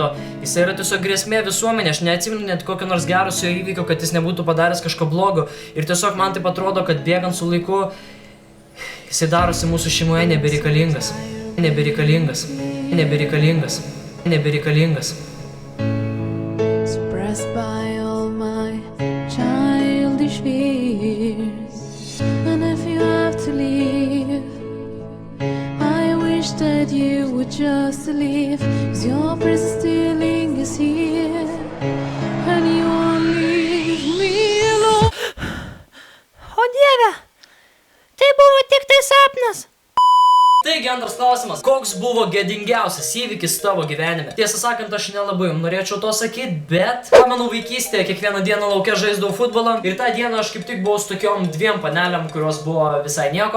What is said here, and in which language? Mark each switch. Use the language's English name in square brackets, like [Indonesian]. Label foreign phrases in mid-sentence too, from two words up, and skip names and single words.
[Lithuanian] Jisai yra tiesiog grėsmė visuomenė. Aš neatsimenu net kokio nors gerusio įvykio, kad jis nebūtų padaręs kažko blogo. Ir tiesiog man taip atrodo, kad bėgant su laiku, jisai darosi mūsų šeimoje nebereikalingas. Nebereikalingas. Nebereikalingas. Nebereikalingas. [English] Suppressed by all my childish fears. And if you have to leave, I wish that you would just leave, 'cause your presence still lingers here, and you won't leave me alone. [Lithuanian] O Dieve, tai buvo tik tai sapnas. Taigi, antras klausimas. Koks buvo gėdingiausias įvykis tavo gyvenime? Tiesą sakant, aš nelabai norėčiau to sakyti, bet pamenu vaikystėje, kiekvieną dieną lauke žaisdavau futbolą ir tą dieną aš kaip tik buvau su tokiom 2 panelėm, kurios buvo visai nieko.